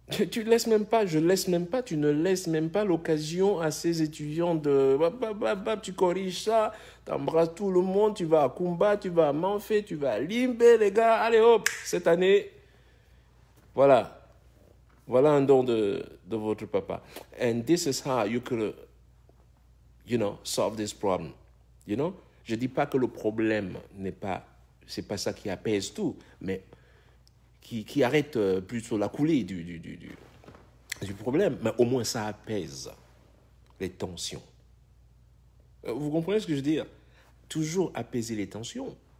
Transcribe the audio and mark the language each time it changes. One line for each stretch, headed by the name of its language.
French: Tu laisses même pas, tu ne laisses même pas l'occasion à ces étudiants de... Tu corriges ça, tu embrasses tout le monde, tu vas à Kumba, tu vas à Manfé, tu vas à Limbe, les gars, allez hop, cette année, voilà. Voilà un don de votre papa.
English: And this is how you could, solve this problem.
French: Je ne dis pas que le problème c'est pas ça qui apaise tout, mais qui arrête plutôt la coulée du problème, mais au moins ça apaise les tensions. Vous comprenez ce que je veux dire? Toujours apaiser les tensions.